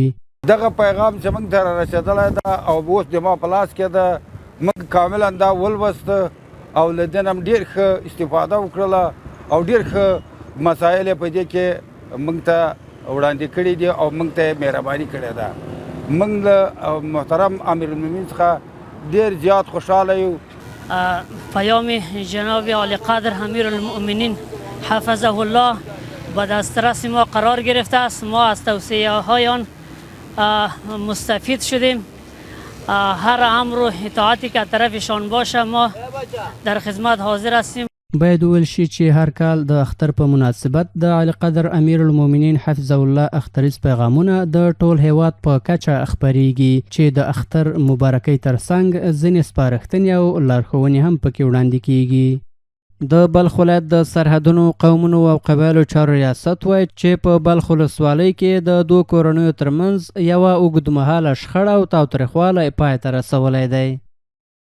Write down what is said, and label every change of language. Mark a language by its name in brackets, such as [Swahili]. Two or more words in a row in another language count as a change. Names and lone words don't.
[Pashto] دغه پیغام چې موږ ته رارسېدلی ده او اوس د ما په لاس کې ده، موږ کاملا دا ولوست او له دې نه ډېر ښه استفاده وکړله او ډېر ښه مسایل په دې کې موږ ته وړاندې کړي دي او موږ ته مهرباني کړې ده. موږ له محترم امیر المؤمنین څخه ډېر زیات خوشحاله یو. [Persian] پیام جناب علی قدر امیر المؤمنین [Arabic] حفظه الله [Persian] به دسترس ما قرار گرفته است. ما از توصیه هایان مستفید شدیم. هر امر و اطاعتی که طرفشان باشه ما در خدمت حاضر هستیم. [Pashto] باید ویل شي چې هر کال د اختر په مناسبت د علی قدر امیر المؤمنین [Arabic] حفظه الله [Pashto] اختریز پیغامونه د ټول هیواد په کچه خپریږي چې د اختر مبارکۍ ترڅنګ ځینې سپارښتنې او لارښوونې هم پکې وړاندې کیږي. د بلخ ولایت د سرحدونو، قومونو او قبایلو چارو ریاست وایي چې په بلخ ولسوالۍ کې د دوو کورنیو ترمنځ یوه اوږدمهاله شخړه او تاوتریخوالی پای ته رسولی دی.